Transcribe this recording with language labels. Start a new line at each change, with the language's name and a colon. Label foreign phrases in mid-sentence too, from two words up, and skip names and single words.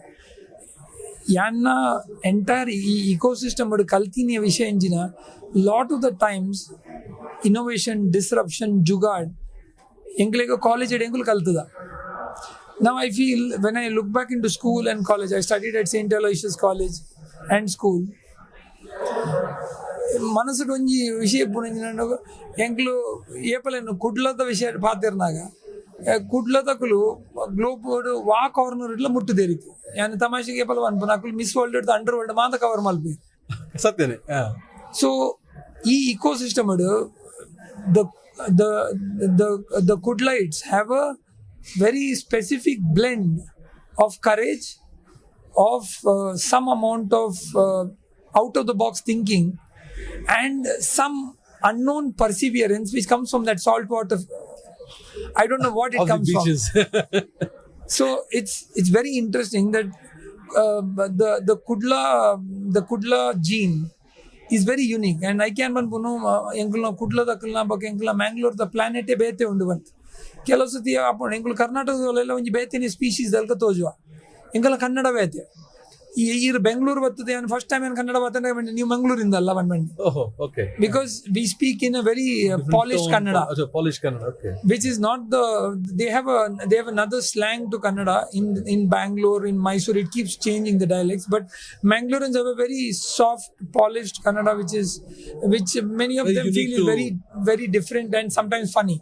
Tulu: Yanna entire ecosystem odu kaltini vishayanjina.
English: Lot of the times, innovation, disruption, jugad,
Tulu: engulega college ed engul kaltuda.
English: Now I feel when I look back into school and college, I studied at St. Aloysius College and school.
Tulu: ಮನಸ್ಸಿಗೆ ಒಂಜಿ ವಿಷಯ ಪುಣಂಜಿನ ಎಂಕ್ಲು ಏಪಲೇನು ಕುಡ್ಲದ ವಿಷಯ ಪಾತಿರ್ನಾಗ ಕುಡ್ಲದಕುಲು ಗ್ಲೋಬ್ ವಾ ಕಾರ್ನರ್ ಇಟ್ಲ ಮುಟ್ಟುದೇರಿತು ಯಾನ್ ತಮಾಷೆಗೆ ಏಪಲ ಅನ್ಪು ನಾಕುಲು
English: Miss World underworld
Tulu: ಮಾತ ಕವರ್ ಮಲ್ಪಿ ಸತ್ಯನೇ.
English: ಸೊ ಈ ಇಕೋಸಿಸ್ಟಮ್ the Kudlites have a very specific blend of courage, of some amount of out of the box thinking, and some unknown perseverance which comes from that salt water. I don't know what it comes from. So it's very interesting that the Kudla gene is very unique, and I can
Tulu: ಎಂಕಲ್ನ ಕುಡ್ಲದಕ್ಕಲ್ನ ಬಗ್ಗೆ ಎಂಕಲ್ನ ಮ್ಯಾಂಗ್ಳೂರ್ದ ಪ್ಲಾನೆಟೇ ಬೇತೆ ಉಂಡು ಬಂತು ಕೆಲವು ಸತಿ ಅಪ್ಪ ಎಂಕಲ್ ಕರ್ನಾಟಕದಲ್ಲೆಲ್ಲ ಒಂಜಿ ಬೇತಿನ ಸ್ಪೀಶೀಸ್ ದಲ್ಕ ತೋಜುವ ಎಂಕಲ್ನ ಕನ್ನಡ ಬೇತೆ ಈ ಬೆಂಗಳೂರು ಬರ್ತದೆ
English: first time
Kannada: ಕನ್ನಡ ಮಾತಾಡ ನೀವು ಮಂಗಳೂರಿಂದ ಅಲ್ಲ ಬಂದ್ಬಂಡಿ
English: because we speak in a very polished Kannada which is not they have another slang to Kannada in Bangalore, in Mysore. It keeps changing the dialects, but Mangaloreans have a very soft, polished Kannada which many of them feel is very, very different and sometimes funny.